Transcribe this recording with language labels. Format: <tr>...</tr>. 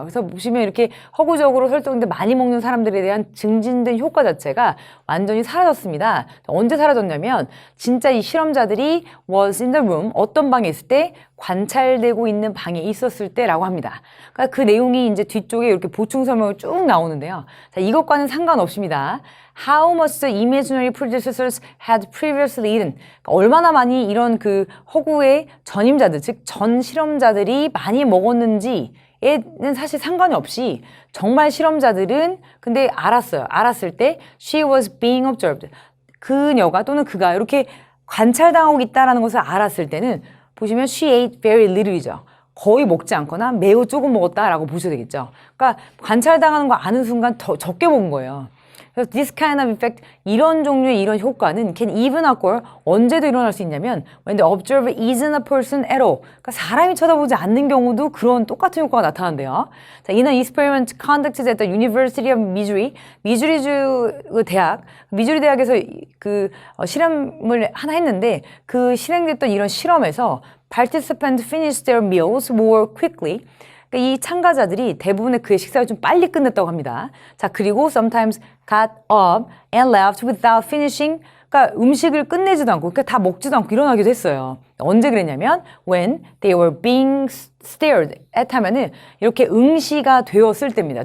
<ko>그래서 보시면 이렇게 허구적으로 설정된 많이 먹는 사람들에 대한 증진된 효과 자체가 완전히 사라졌습니다. 언제 사라졌냐면 진짜 이 실험자들이</ko> <en>was in the room</en> <ko>어떤 방에 있을 때 관찰되고 있는 방에 있었을 때라고 합니다. 그러니까 그 내용이 이제 뒤쪽에 이렇게 보충 설명을 쭉 나오는데요. 자, 이것과는 상관없습니다.</ko> <en>How much the imaginary producers had previously eaten.</en> <ko>그러니까 얼마나 많이 이런 그 허구의 전임자들, 즉 전 실험자들이 많이 먹었는지 에는 사실 상관이 없이 정말 실험자들은 근데 알았어요.</ko> <en>알았을 때 she was being observed.</en> <ko>그녀가 또는 그가 이렇게 관찰당하고 있다는 것을 알았을 때는 보시면</ko> <en>she ate very little</en> <ko>이죠. 거의 먹지 않거나 매우 조금 먹었다라고 보셔야 되겠죠. 그러니까 관찰당하는 거 아는 순간 더 적게 먹은 거예요.</ko> <en>그래서 this kind of effect,</en> <ko>이런 종류의 이런 효과는</ko> <en>can even occur,</en> <ko>언제도 일어날 수 있냐면</ko> <en>when the observer isn't a person at all.</en> <ko>그러니까 사람이 쳐다보지 않는 경우도 그런 똑같은 효과가 나타난대요.</ko> <en>자, in an experiment conducted at the University of Missouri,</en> <ko>미주리주 대학, 미주리 대학에서 그 실험을 하나 했는데 그 실행됐던 이런 실험에서</ko> <en>participants finished their meals more quickly.</en> <ko>이 참가자들이 대부분의 그의 식사를 좀 빨리 끝냈다고 합니다.</ko> <en>자, 그리고 sometimes got up and left without finishing.</en> <ko>그러니까 음식을 끝내지도 않고, 그러니까 다 먹지도 않고 일어나기도 했어요. 언제 그랬냐면</ko> <en>when they were being stared at</en> <ko>하면은 이렇게 응시가 되었을 때입니다.</ko>